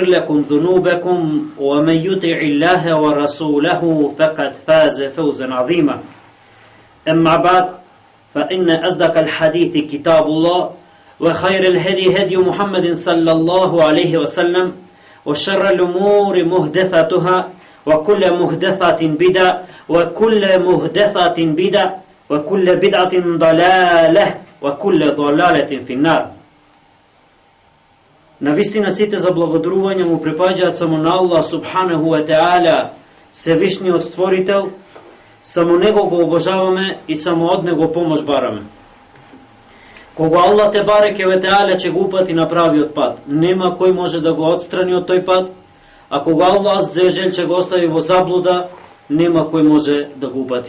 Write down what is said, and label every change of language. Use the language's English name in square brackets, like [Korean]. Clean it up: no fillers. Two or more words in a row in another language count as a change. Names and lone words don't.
[Arabic] لكم ذنوبكم ومن يطع الله ورسوله فقد فاز فوزا عظيما أما بعد فإن أصدق الحديث كتاب الله وخير الهدي هدي محمد صلى الله عليه وسلم وشر الأمور محدثاتها وكل محدثة بدعة وكل محدثة بدعة وكل بدعة ضلالة وكل ضلالة في النار. [Macedonian] Навистина сите заблагодарувања му припаѓаат само на Аллах [Arabic] سبحانه وتعالى, [Macedonian] Севишниот Створител, само Него го обожаваме и само од Него помош бараме. Кога Аллах [Arabic] تبارك وتعالى [Macedonian] ќе го упати на правиот пат, нема кој може да го отстрани од тој пат, а кога Аллах аззаваџел ќе го остави во заблуда, нема кој може да го упати.